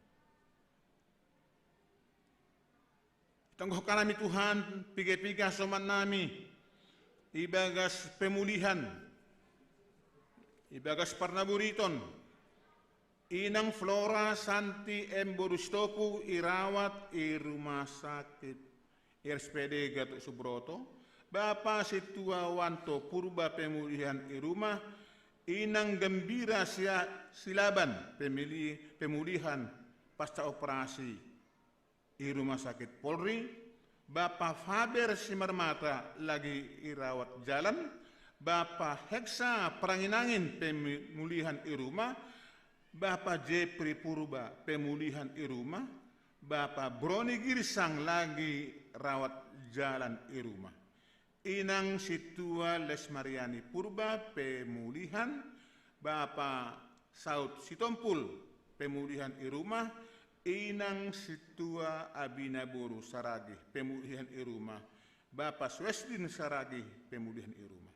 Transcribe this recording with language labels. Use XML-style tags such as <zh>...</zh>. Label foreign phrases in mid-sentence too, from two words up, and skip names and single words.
<bts>Tangguh kanami Tuhan, piga-piga soman nami, ibagas pemulihan, ibagas parnaburiton, inang Flora Santi Emborustopu irawat i</bts> <id>rumah sakit RSPD Gatot Subroto, Bapak Situa Wanto Purba pemulihan i rumah, Inang Gembira Silaban pemulihan pasca operasi di rumah sakit Polri, Bapak Faber Simarmata lagi irawat jalan, Bapak Heksa Peranginangin pemulihan di rumah, Bapak Jepri Purba pemulihan di rumah, Bapak Broni Girsang lagi rawat jalan di rumah. Inang Situa Lesmariani Purba pemulihan, Bapak Saud Sitompul pemulihan di rumah, Inang Situa Abinaboru Saragih pemulihan di rumah, Bapak Swesdin Saragih pemulihan di rumah.</id>